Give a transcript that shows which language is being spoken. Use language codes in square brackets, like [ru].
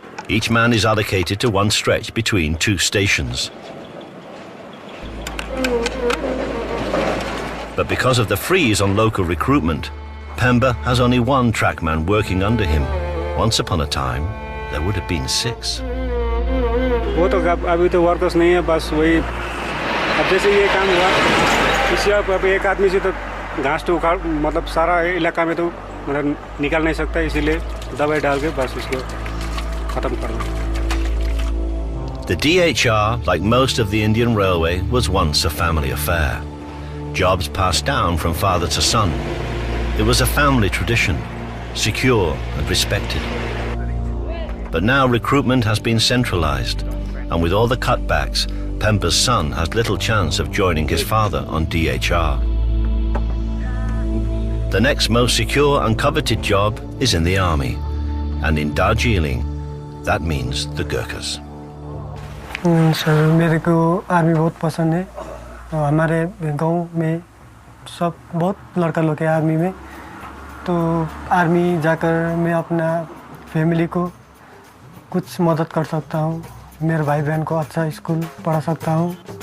[en] Each man is allocated to one stretch between 2 stations. But because of the freeze on local recruitment, Pemba has only one trackman working under him. Once upon a time, there would have been 6. [hi] वो तो अभी तो workers नहीं है, बस वही अब जैसे ये काम हुआ इसी अब एक आदमी से तो घास तो उखाड़ मतलब सारा इलाका में तो मतलब निकाल नहीं सकता, इसीलिए दवाई डाल के बस इसको खत्म करना. [en] The DHR, like most of the Indian Railway, was once a family affair. Jobs passed down from father to son. It was a family tradition, secure and respected. But now recruitment has been centralized, and with all the cutbacks, Pemba's son has little chance of joining his father on DHR. The next most secure and coveted job is in the army, and in Darjeeling, that means the Gurkhas. [hi] Sir मेरे को army बहुत पसंद है. हमारे गांव में सब बहुत लड़का लोग हैं आर्मी में, तो आर्मी जाकर मैं अपना फैमिली को कुछ मदद कर सकता हूँ, मेरे भाई बहन को अच्छा स्कूल पढ़ा सकता हूँ.